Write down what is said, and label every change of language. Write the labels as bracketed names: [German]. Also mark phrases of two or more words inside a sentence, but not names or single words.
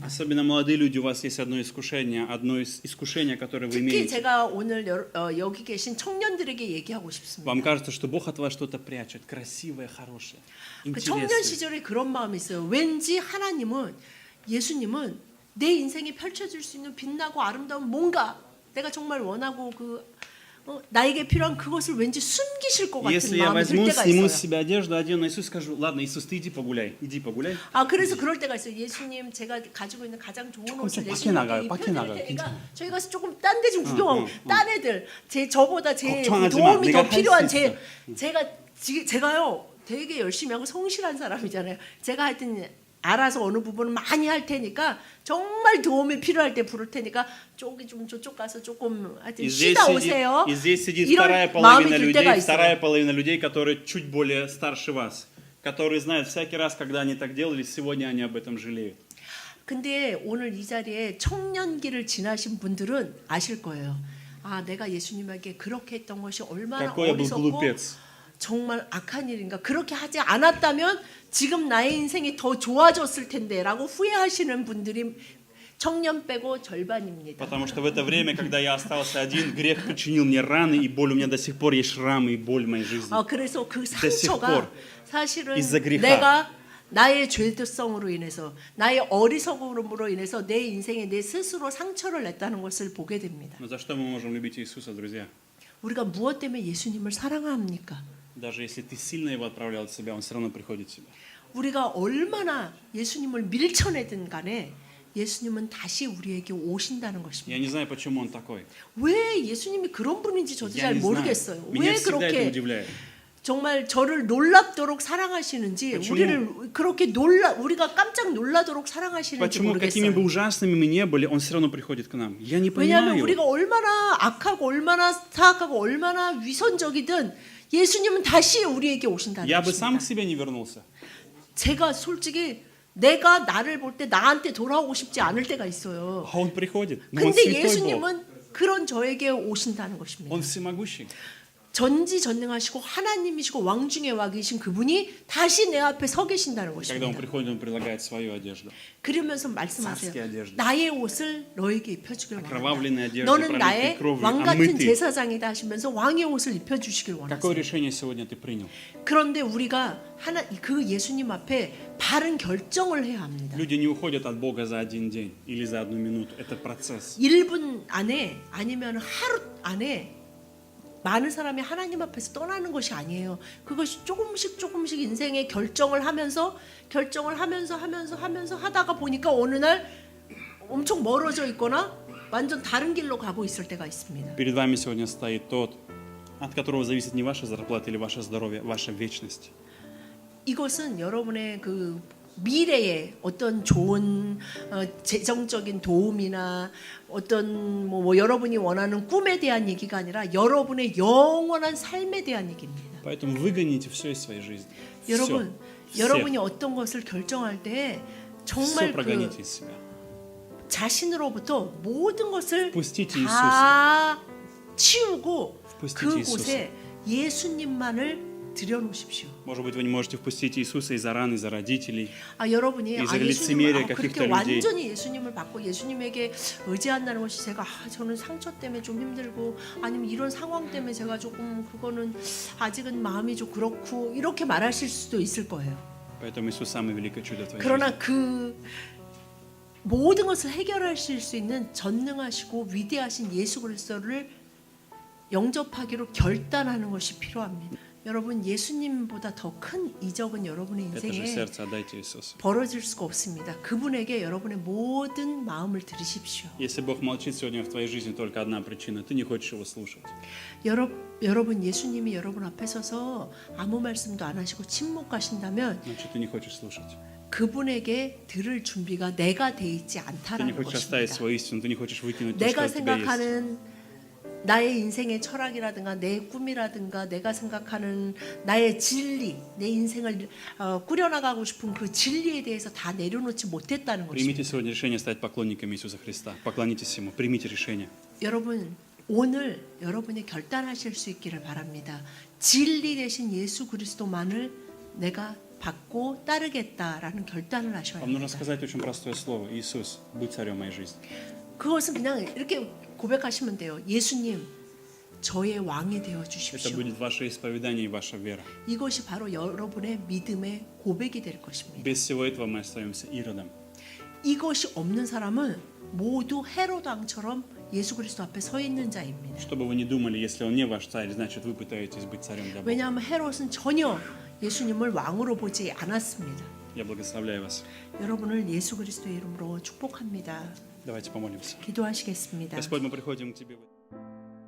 [Russian] Особенно молодые люди, у вас есть одно из искушения, которое вы [Korean] 특히 [Russian] имеете. [Korean] 제가 오늘 여기 계신 청년들에게 얘기하고 싶습니다. [Russian] Вам кажется, что Бог от вас что-то прячет, красивое, хорошее, [Korean] 그 청년 [Russian] интересное. [Korean] 시절에 그런 마음이 있어요. 왠지 예수님은 내 인생이 펼쳐질 수 있는 빛나고 아름다운 뭔가 내가 정말 원하고 그 나에게 필요한 그것을 왠지 숨기실 것 같은 [Russian] Если я [Korean] 마음이 들 [Russian] возьму, [Korean] 때가 [Russian] сниму с [Korean] 있어요. [Russian] себя одежду, одену на Иисуса, скажу, ладно, Иисус, ты иди погуляй, иди погуляй. [Korean] 그래서 그럴 때가 있어요. 예수님, 제가 가지고 있는 가장 좋은 조금 옷을 좀 밖에 예수님께 나가요, 밖에 입혀드릴 나가요. 테니까 괜찮아요. 저희 가서 조금 딴 데 좀 구경하고 딴 애들 저보다 제 걱정하지 마. 도움이 내가 더 할수 필요한 있어. 제가요 되게 열심히 하고 성실한 사람이잖아요. 제가 하여튼 알아서 어느 부분은 많이 할 테니까 정말 도움이 필요할 때 부를 테니까 저기 좀 저쪽 가서 조금 하여튼 [Russian] И здесь, [Korean] 쉬다 오세요. [Russian] и здесь сидит [Korean] 이런 [Russian] вторая [Korean] 마음이 [Russian] половина [Korean] 들 때가 [Russian] людей, вторая [Korean] 있어요. [Russian] половина людей, которые чуть более старше вас, которые знают всякий раз, когда они так делали, сегодня они об этом жалеют. [Korean] 근데 오늘 이 자리에 청년기를 지나신 분들은 아실 거예요. 내가 예수님에게 그렇게 했던 것이 얼마나 [Russian] Какой я был [Korean] 어리석고 [Russian] глупец. [Korean] 정말 악한 일인가. 그렇게 하지 않았다면 지금 나의 인생이 더 좋아졌을 텐데 라고 후회하시는 분들이 청년 빼고 절반입니다. [Russian] Потому что в это время, когда я остался один, грех причинил мне раны и боль. У меня до сих пор есть шрамы и боль в моей жизни. [Korean] 그래서 그 [Russian] sих [Korean] 상처가 [Russian] pор. [Korean] 사실은 [Russian] Из-за греха. [Korean] 내가 나의 죄성으로 인해서 나의 어리석음으로 인해서 내 인생에 내 스스로 상처를 냈다는 것을 보게 됩니다. [Russian] Но за что мы можем любить Иисуса, друзья? [Korean] 우리가 무엇 때문에 예수님을 사랑합니까? [Russian] Даже если ты сильно его отправлял от себя, он все равно приходит в себя. [Korean] 우리가 얼마나 예수님을 밀쳐내든 간에 예수님은 다시 우리에게 오신다는 것입니다. [Russian] Я не знаю, почему он такой. [Korean] 왜 예수님이 그런 분인지 저도 [Russian] Я [Korean] 잘 [Russian] не знаю. [Korean] 모르겠어요. [Russian] Меня [Korean] 왜 [Russian] всегда это [Korean] 그렇게 [Russian] удивляет. [Korean] 정말 저를 놀랍도록 사랑하시는지 [Russian] почему? [Korean] 우리를 그렇게 우리가 깜짝 놀라도록 사랑하시는지 [Russian] Почему, какими бы [Korean] 모르겠어요. [Russian] ужасными мы не были, он все равно приходит к нам. Я не [Korean] 왜냐하면 [Russian] понимаю. [Korean] 우리가 얼마나 악하고 얼마나 사악하고 얼마나 위선적이든 예수님은 다시 우리에게 오신다는 [Russian] Я бы сам к [Korean] 것입니다. [Russian] себе не вернулся. [Korean] 제가 솔직히 내가 나를 볼 때 나한테 돌아오고 싶지 않을 때가 있어요. [Russian] А он приходит. Но он [Korean] 근데 [Russian] святой Бог. [Korean] 예수님은 그런 저에게 오신다는 것입니다. [Russian] Он всемогущий. [Korean] 전지전능하시고 하나님이시고 왕 중의 왕이신 그분이 다시 내 앞에 서 계신다는 [Russian] Когда он [Korean] 것입니다. [Russian] приходит, он предлагает свою одежду. [Korean] 그러면서 [Russian] царские [Korean] 말씀하세요. [Russian] одежды. [Korean] 나의 옷을 너에게 입혀주길 [Russian] Окровавленные [Korean] 원한다. [Russian] одежды, [Korean] 너는 [Russian] пролитые [Korean] 나의 [Russian] кровью, [Korean] 왕 같은 [Russian] омытые. [Korean] 제사장이다 하시면서 왕의 옷을 입혀주시길 [Russian] Какое [Korean] 원하세요. [Russian] решение сегодня ты принял? [Korean] 그런데 우리가 그 예수님 앞에 바른 결정을 해야 합니다. [Russian] Люди не уходят от Бога за один день или за одну минуту. Это процесс. [Korean] 1분 안에 아니면 하루 안에 많은 사람이 하나님 앞에서 떠나는 것이 아니에요. 그것이 조금씩 인생의 결정을 하면서 하다가 보니까 어느 날 엄청 멀어져 있거나 완전 다른 길로 가고 있을 때가 있습니다. [Russian] Перед вами сегодня стоит тот, от которого зависит не ваша зарплата или ваше здоровье, ваша вечность. [Korean] 이것은 여러분의 그 미래의 어떤 좋은 재정적인 도움이나 어떤 뭐 여러분이 원하는 꿈에 대한 얘기가 아니라 여러분의 영원한 삶에 대한 얘기입니다. [Russian] Поэтому выгоните все из своей жизни. [Korean] 여러분, [Russian] Все. [Korean] 여러분이 어떤 것을 결정할 때 [Russian] Все [Korean] 정말 [Russian] прогоните [Korean] 그 [Russian] из себя. [Korean] 자신으로부터 모든 것을 [Russian] Впустите [Korean] 다 치우고 [Russian] Впустите [Korean] 그곳에 예수님만을 들여놓으십시오. [Russian] Может быть, вы не можете впустить Иисуса из-за ран, из-за родителей. [Korean] 여러분이 [Russian] из-за [Korean] 예수님을 [Russian] лицемерия [Korean] 그렇게 [Russian] каких-то людей. [Korean] 완전히 예수님을 받고 예수님에게 의지한다는 것이 제가 저는 상처 때문에 좀 힘들고 아니면 이런 상황 때문에 제가 조금 그거는 아직은 마음이 좀 그렇고 이렇게 말하실 수도 있을 거예요. [Russian] Поэтому Иисус самое великое чудо в твоей жизни. [Korean] 그러나 그 모든 것을 해결하실 수 있는 전능하시고 위대하신 예수 그리스도를 영접하기로 결단하는 것이 필요합니다. 여러분 예수님보다 더 큰 이적은 여러분의 [Russian] Это же [Korean] 인생에 [Russian] сердце отдайте Иисусу. [Korean] 벌어질 수가 없습니다. 그분에게 여러분의 모든 마음을 들으십시오. [Russian] Если Бог молчит сегодня в твоей жизни, только одна причина. Ты не хочешь его слушать. [Korean] 여러분 예수님이 여러분 앞에 서서 아무 말씀도 안 하시고 침묵하신다면 [Russian] Значит, ты не хочешь слушать. [Korean] 그분에게 들을 준비가 내가 돼 있지 [Russian] Ты не [Korean] 않다라는 [Russian] хочешь оставить [Korean] 것입니다. [Russian] свою истину, ты не хочешь выкинуть то, [Korean] 내가 [Russian] что у тебя есть. [Korean] 생각하는 나의 인생의 철학이라든가 내 꿈이라든가 내가 생각하는 나의 진리, 내 인생을 꾸려나가고 싶은 그 진리에 대해서 다 내려놓지 못했다는 [Russian] Примите [Korean] 것입니다. [Russian] сегодня решение стать поклонниками Иисуса Христа. Поклонитесь Ему, примите решение. [Korean] 여러분 오늘 여러분이 결단하실 수 있기를 바랍니다. 진리 되신 예수 그리스도만을 내가 받고 따르겠다라는 결단을 하셔야 [Russian] Вам нужно [Korean] 합니다. [Russian] сказать очень простое слово. Иисус, будь царем моей жизни. [Korean] 그것은 그냥 이렇게 고백하시면 돼요. 예수님, 저의 왕이 되어 [Russian] Это [Korean] 주십시오. [Russian] будет ваше исповедание и ваша вера. [Korean] 이것이 바로 여러분의 믿음의 고백이 될 것입니다. [Russian] Без всего этого мы остаемся иродом. [Korean] 이것이 없는 사람은 모두 헤롯 왕처럼 예수 그리스도 앞에 서 있는 자입니다. [Russian] Что бы вы ни думали, если он не ваш царь, значит вы пытаетесь быть царем для Бога. [Korean] 왜냐하면 헤롯은 전혀 예수님을 왕으로 보지 않았습니다. [Russian] Я благословляю вас. [Korean] 여러분을 예수 그리스도의 이름으로 축복합니다. [Russian] Давайте помолимся. [Korean] 기도하시겠습니다. [Russian] Господь, мы приходим к Тебе.